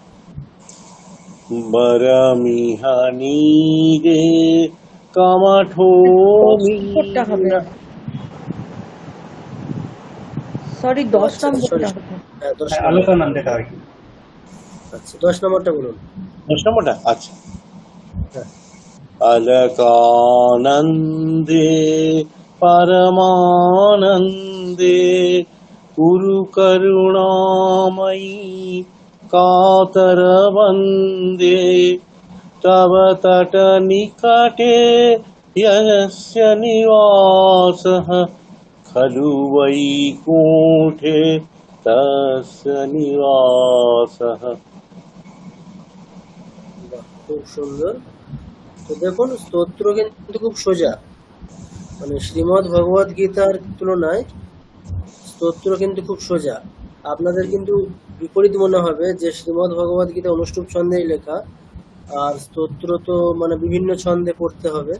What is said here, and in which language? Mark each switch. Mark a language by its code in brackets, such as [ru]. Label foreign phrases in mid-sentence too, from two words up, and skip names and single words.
[bn] বরমিহানি রে কামাঠো নম্বরটা হবে, সরি 10 আচ্ছা সরি, নম্বরটা হবে। হ্যাঁ 10 নম্বর। আলোচনান্দেটা আর কি। আচ্ছা 10 নম্বরটা বলুন। 10 নম্বরটা, আচ্ছা। হ্যাঁ, [sa] अलकानन्दे परमानन्दे कुरु करुणामयी कातरवन्दे तव तटनिकटे यस्य निवासः खलु वैकुण्ठे तस्य निवासः। [bn] বাহ, খুব সুন্দর। তো দেখুন স্তোত্র কিন্তু খুব সোজা, মানে শ্রীমদ্ ভগবদ গীতার তুলনায় স্তোত্র কিন্তু খুব সোজা। আপনাদের কিন্তু বিপরীত মনে হবে যে শ্রীমদ্ ভগবদ গীতা অনুষ্টুপ ছন্দেই লেখা, আর স্তোত্র তো মানে বিভিন্ন ছন্দে পড়তে হবে।